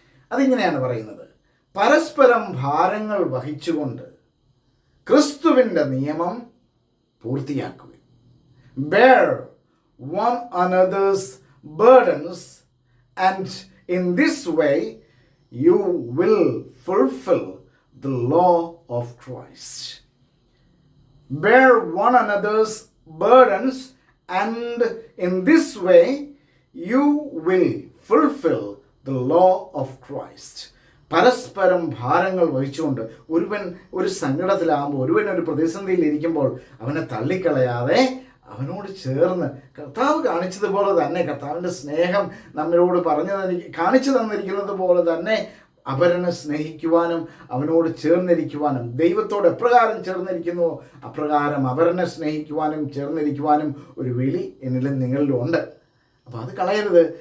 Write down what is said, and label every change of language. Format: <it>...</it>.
<ml>അതിങ്ങനെയാണ് പറയുന്നത്: പരസ്പരം ഭാരങ്ങൾ വഹിച്ചുകൊണ്ട് ക്രിസ്തുവിൻ്റെ നിയമം പൂർത്തിയാക്കുവിൻ.</ml> <en>Bear one another's burdens, and in this way you will fulfill the law of Christ. Bear one another's burdens, and in this way you will fulfill the law of Christ.</en> <ml>പരസ്പരം ഭാരങ്ങൾ വഹിച്ചുകൊണ്ട് ഒരു സങ്കടത്തിലാകുമ്പോൾ, ഒരു പ്രതിസന്ധിയിലിരിക്കുമ്പോൾ അവനെ തള്ളിക്കളയാതെ അവനോട് ചേർന്ന് കർത്താവ് കാണിച്ചതുപോലെ തന്നെ, കർത്താവിൻ്റെ സ്നേഹം നമ്മളോട് കാണിച്ചു തന്നിരിക്കുന്നത് പോലെ തന്നെ അവരനെ സ്നേഹിക്കുവാനും അവനോട് ചേർന്നിരിക്കുവാനും, ദൈവത്തോട് എപ്രകാരം ചേർന്നിരിക്കുന്നുവോ അപ്രകാരം അവരനെ സ്നേഹിക്കുവാനും ചേർന്നിരിക്കുവാനും ഒരു വിളി എന്നിലും നിങ്ങളിലും ഉണ്ട്. അപ്പോൾ അത് കളയരുത്.</ml>